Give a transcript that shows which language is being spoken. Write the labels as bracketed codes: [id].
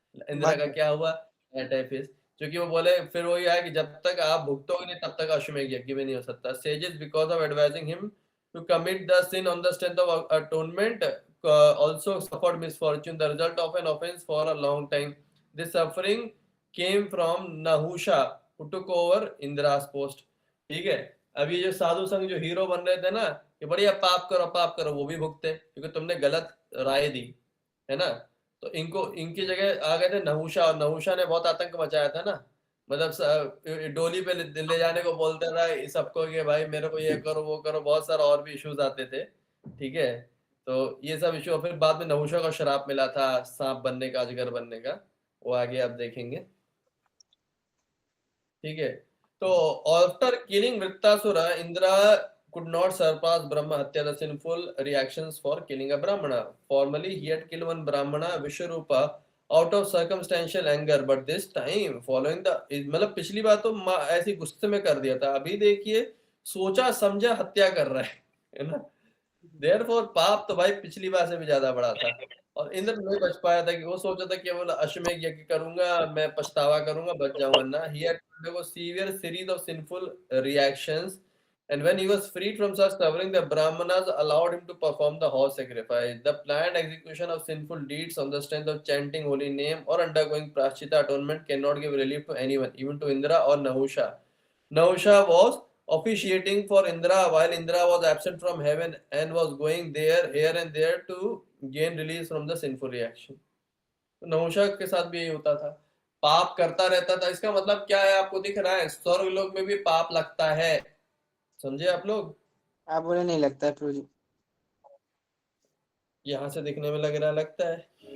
[hi] इंदिरा का क्या हुआ, टाइफिस, क्योंकि वो बोले फिर वही है कि जब तक आप भुगतोगे नहीं तब तक अश्वमेध यज्ञ भी नहीं हो सकता। [en] Sages because of advising him to commit the sin on the strength of atonement also suffered misfortune, the result of an offense for a long time. This suffering came from Nahusha, who took over Indra's post. [hi] ठीक है, अब ये जो साधु संघ जो hero बन रहे थे ना, कि बढ़िया पाप करो, वो भी भुगते क्योंकि तुमने गलत राय दी, है ना। तो इनको इनकी जगह आ गए थे नहुषा, और नहुषा ने बहुत आतंक मचाया था ना, मतलब डोली पे ले जाने को बोलता था सबको कि भाई मेरे को ये करो वो करो, बहुत सारा और भी इश्यूज आते थे। ठीक है, तो ये सब इशू, फिर बाद में नहुषा को श्राप मिला था सांप बनने का, अजगर बनने का, वो आगे आप देखेंगे। ठीक है, तो [en] After killing Vritrasura, Indra could not surpass Brahma Hatya, the sinful reactions for killing a Brahmana. Formerly, he had killed one Brahmana, Vishwarupa, out of circumstantial anger, but this time, following the, [hi] मतलब पिछली बार तो ऐसी गुस्से में कर दिया था, अभी देखिए सोचा समझा हत्या कर रहा है ना। Therefore, पाप तो भाई पिछली बार से भी ज्यादा बड़ा था, और इंद्र नहीं बच पाया था कि वो सोचा था कि बोला अश्वमेध यज्ञ करूंगा, मैं पछतावा करूंगा, बच जाऊंगा ना। [en] He had undergone severe series of sinful reactions. And when he was freed from such suffering, the Brahmanas allowed him to perform the horse sacrifice. The planned execution of sinful deeds on the strength of chanting holy name or undergoing prashchita atonement cannot give relief to anyone, even to Indra or Nahusha. Nahusha was officiating for Indra while Indra was absent from heaven and was going there, here and there to gain release from the sinful reaction. [hi] तो नहुषा के साथ भी यही होता था, पाप करता रहता था। इसका मतलब क्या है, आपको दिख रहा है, स्वर्ग लोक में भी पाप लगता है, समझे आप लोग। आप बोले नहीं लगता है प्रभु जी। यहाँ से दिखने में लग रहा, लगता है